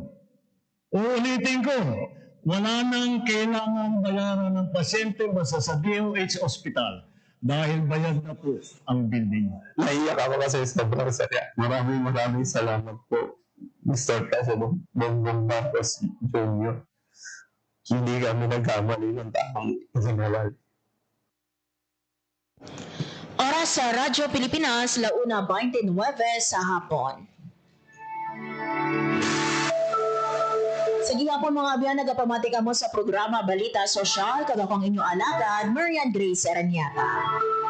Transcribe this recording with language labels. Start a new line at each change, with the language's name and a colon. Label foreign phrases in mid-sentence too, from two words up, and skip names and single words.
Filipino: Uulitin ko, wala nang kailangan bayaran ng pasyente basta sa DOH Hospital dahil bayad na po ang bill ninyo. Naiyak ako kasi sobrang saya. Maraming salamat po, Mr. President Bongbong Marcos Jr. Hindi kami nagkamali ng taong general. Oras sa Radyo Pilipinas, 1:29 sa hapon.
Hiligaynon: Sige nga po mga abiyan, nagapamati ka mo sa programa Balita Sosyal, kada kong inyong alagad, Marian Grace Aranyata.